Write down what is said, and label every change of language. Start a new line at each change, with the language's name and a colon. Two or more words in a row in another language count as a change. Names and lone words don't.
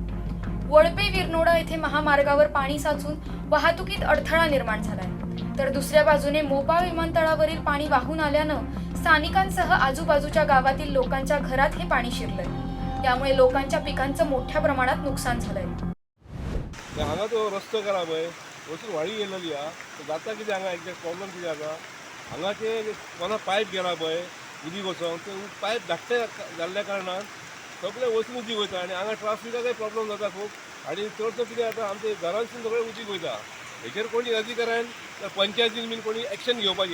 Marathi: वळपे विरनोडा येथे महामार्गावर पाणी साचून वाहतुकीत अडथळा निर्माण झालाय. तर दुसऱ्या बाजूने मोपा विमानतळावरील पाणी वाहून आल्यानं स्थानिकांसह आजूबाजूच्या गावातील लोकांच्या घरात हे पाणी शिरलंय. त्यामुळे लोकांच्या पिकांचं मोठ्या प्रमाणात नुकसान झालंय.
Konkani: हांगा तो रस्तो खराब आहे. वचून व्हाळी गेलेली हा. जाता कितें हांगा
English: exact problem
Konkani: कितें जाता. हांगा ते कोणा पायप गेला पळय उदीक वचोन ते पायप धाकटे जाल्ल्या कारणान सगळे वचून उदीक वयता आनी हांगा ट्राफिकाचोय प्रॉब्लम जाता खूब. आनी चडसो कितें जाता आमच्या घरांसून सगळें उदीक वयता. हेचेर कोणी अधिकाऱ्यान पंचायतीन बीन कोणी एक्शन घेवपाची.